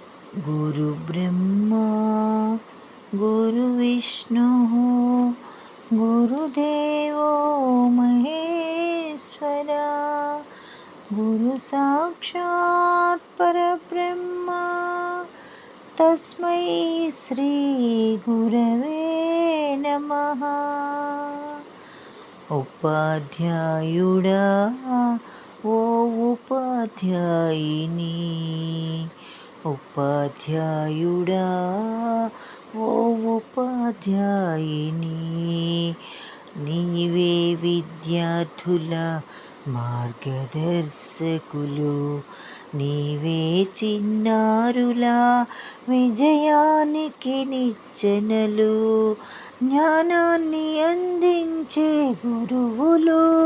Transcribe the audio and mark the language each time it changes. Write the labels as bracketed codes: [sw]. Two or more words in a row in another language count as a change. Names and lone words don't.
[sa] गुरुब्रह्मा गुरुविष्णुः गुरुदेवो महेश्वरा गुरुसाक्षात् परब्रह्मा तस्मै श्री गुरवे नमः। [te] ఉపాధ్యాయుడా ఓ ఉపాధ్యాయిని ఉపాధ్యాయుడా ఓ ఉపాధ్యాయిని నీవే విద్యార్థుల మార్గదర్శకులు నీవే చిన్నారుల విజయానికి నిచ్చెనలు జ్ఞానాన్ని అందించే గురువులు